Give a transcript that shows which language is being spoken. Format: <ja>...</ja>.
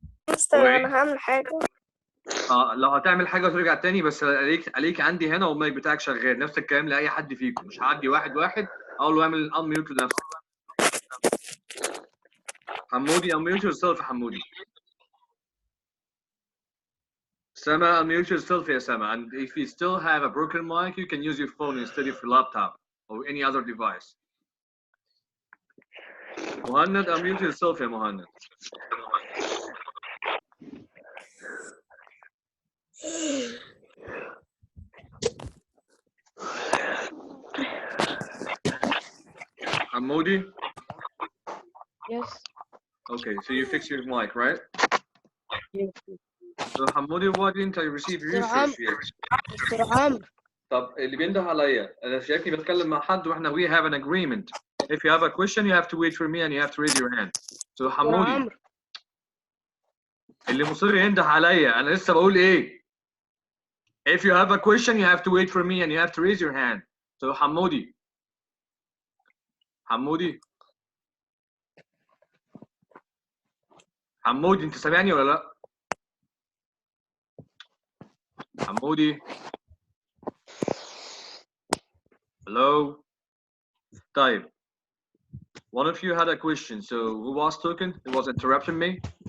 <ar>مستر انا هعمل حاجة. لو هتعمل حاجه وترجع تاني بس عليك عندي هنا والمايك بتاعك شغال نفس الكلام لاي حد فيكم مش هعدي واحد واحد اقول له اعمل unmute لنفسك. حمودي</ar> <en>unmute yourself</en> <ar>يا حمودي.</ar> <en>Sama, unmute yourself يا Sama, and if you still have a broken mic you can use your phone instead of your laptop or any other device. Muhannad, unmute yourself يا Muhannad. Hamoudi? Yes. Okay, so you fix your mic, right? Yes. So Hamoudi, why didn't I receive Mr. research yet? Mr. Amr.</en> <ar>طب اللي بينده عليا انا شايفني بتكلم مع حد واحنا</ar> <en>we have an agreement. If you have a question you have to wait for me and you have to raise your hand. So</en> <ar>حمودي اللي مصر ينده عليا انا لسه بقول ايه؟</ar> <en>If you have a question you have to wait for me and you have to raise your hand.</en> <ar>So حمودي حمودي انت سامعني ولا لا؟ حمودي Hello. طيب.</ar> <en>One of you had a question, so who was talking? Who was interrupting me?</en>